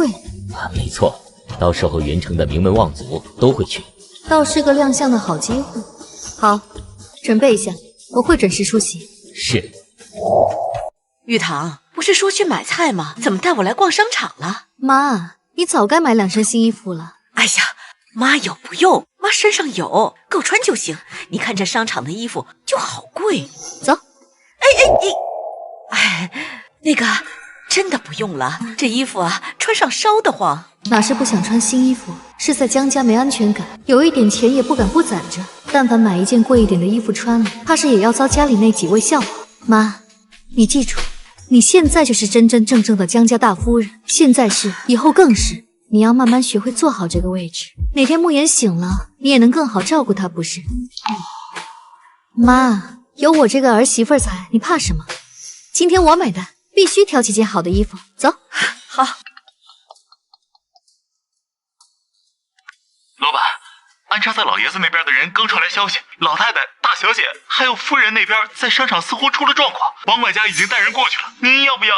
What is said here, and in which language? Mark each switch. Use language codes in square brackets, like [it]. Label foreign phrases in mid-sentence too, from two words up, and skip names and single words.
[zh] 啊，沒錯，到時候雲城的名門望族都會去，倒是個亮相的好機會。好，準備一下，我會準時出席。是。玉堂，不是說去買菜嗎？怎麼帶我來逛商場了？媽，你早該買 2身新衣服了。哎呀，媽有不用，媽身上有，夠穿就行。你看這商場的衣服就好貴。走。哎，那個真的不用了，這衣服啊，穿上燒得慌。哪是不想穿新衣服，是在江家沒安全感，有一點錢也不敢不攢着。但凡買一件貴一點的衣服穿了，怕是也要遭家裡那幾位笑話。媽，你記住，你現在就是真真正正的江家大夫人，現在是，以後更是。你要慢慢學會做好這個位置，哪天慕言醒了，你也能更好照顧他，不是？媽，有我這個兒媳婦在，你怕什麼？今天我買單，必須挑幾件好的衣服。走。好。老板，安插在老爺子那邊的人剛傳來消息，老太太、大小姐還有夫人那邊在商場似乎出了狀況，王管家已經帶人過去了，您要不要？